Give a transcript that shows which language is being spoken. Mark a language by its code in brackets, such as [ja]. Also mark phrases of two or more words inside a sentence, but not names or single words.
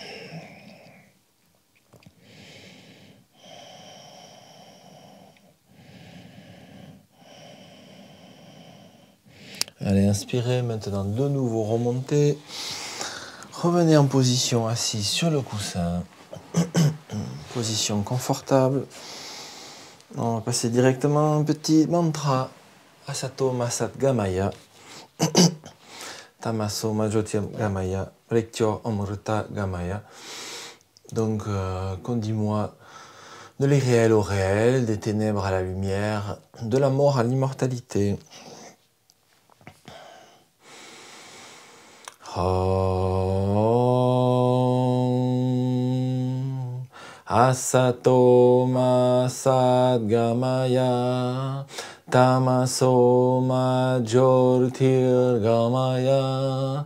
[fr] Allez, inspirez, maintenant de nouveau remontez. Revenez en position assise sur le coussin. Position confortable. On va passer directement un petit mantra. [sa] असतो मसत् गमय. तमसो मज्योत्यम् गमय. रेक्त्यो अमृत गमय. [fr] Donc, qu'on dit moi, de l'irréel au réel, des ténèbres à la lumière, de la mort à l'immortalité. [sa] असतो मसत् गमय. तमसो मजोर्तिर् गमय.